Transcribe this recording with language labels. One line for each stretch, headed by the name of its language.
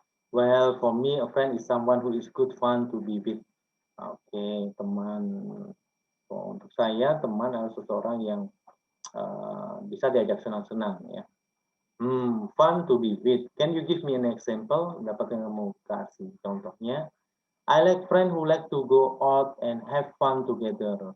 English: Well, for me, a friend is someone who is good fun to be with.
Indonesian: Oke, teman. Untuk saya, teman adalah seseorang yang bisa diajak senang-senang ya.
English: Fun to be with. Can you give me an example?
Indonesian: Dapat yang mau kasih contohnya?
English: I like friend who like to go out and have fun together.